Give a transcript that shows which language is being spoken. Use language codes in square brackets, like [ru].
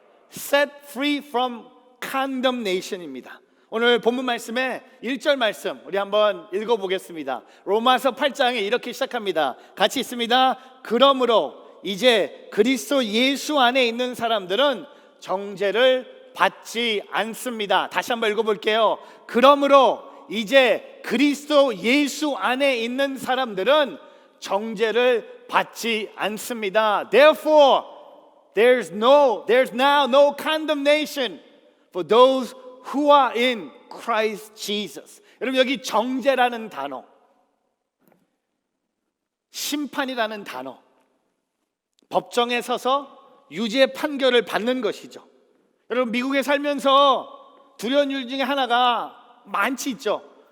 [en] Set free from condemnation입니다. [ko] 오늘 본문 말씀의 1절 말씀 우리 한번 읽어보겠습니다. 로마서 8장에 이렇게 시작합니다. 같이 있습니다. 그러므로 이제 그리스도 예수 안에 있는 사람들은 정죄를 받지 않습니다. 다시 한번 읽어볼게요. 그러므로 이제 그리스도 예수 안에 있는 사람들은 정죄를 받지 않습니다. [en] Therefore, there's now no condemnation for those who are in Christ Jesus. [ko] 여러분 여기 정죄라는 단어, 심판이라는 단어, 법정에 서서 유죄 판결을 받는 것이죠. 여러분 미국에 살면서 두려운 일 중에 하나가 많지 있죠.